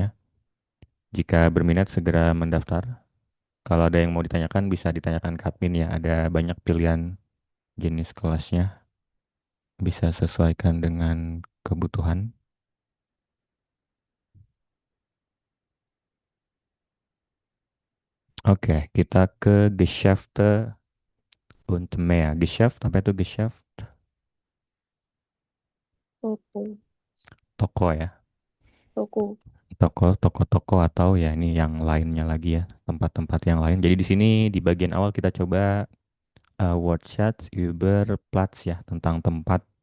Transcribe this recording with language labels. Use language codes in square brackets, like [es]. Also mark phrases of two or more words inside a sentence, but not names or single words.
[id] Jika berminat segera mendaftar. Kalau ada yang mau ditanyakan bisa ditanyakan ke admin ya. Ada banyak pilihan jenis kelasnya. Bisa sesuaikan dengan kebutuhan. Oke, kita ke [de] Geschäfte und mehr. [id] Geschäft, apa itu Geschäft? Toko, Toko ya. toko. Toko-toko atau ya ini yang lainnya lagi ya. Tempat-tempat yang lain. Jadi di sini di bagian awal kita coba [de] Wortschatz über Platz [id] ya. Tentang tempat.